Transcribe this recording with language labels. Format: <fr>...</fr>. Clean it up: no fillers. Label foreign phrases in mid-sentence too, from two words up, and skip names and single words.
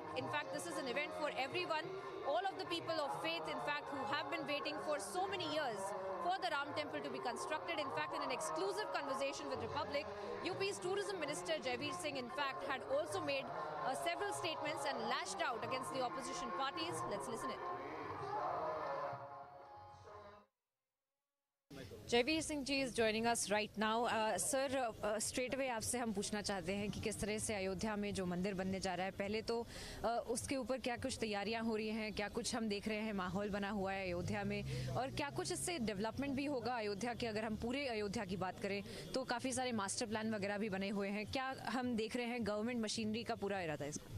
<en>In fact, this is an event for everyone, all of the people of faith, in fact, who have been waiting for so many years for the Ram Temple to be constructed. In fact, in an exclusive conversation with Republic, UP's Tourism Minister Jaivir Singh, in fact, had also made several statements and lashed out against the opposition parties. Let's listen in. जयवीर सिंह जी is joining us right now।</en> <hi>सर,</hi> <en>straight away</en> <hi>आपसे हम पूछना चाहते हैं कि किस तरह से अयोध्या में जो मंदिर बनने जा रहा है, पहले तो उसके ऊपर क्या कुछ तैयारियां हो रही हैं, क्या कुछ हम देख रहे हैं माहौल बना हुआ है अयोध्या में, और क्या कुछ इससे डेवलपमेंट भी होगा अयोध्या के? अगर हम पूरे अयोध्या की बात करें तो काफ़ी सारे</hi> <en>master plan</en> <hi>वगैरह भी बने हुए हैं, क्या हम देख रहे हैं</hi> <en>government machinery</en> <hi>का पूरा इरादा है इसका?</hi>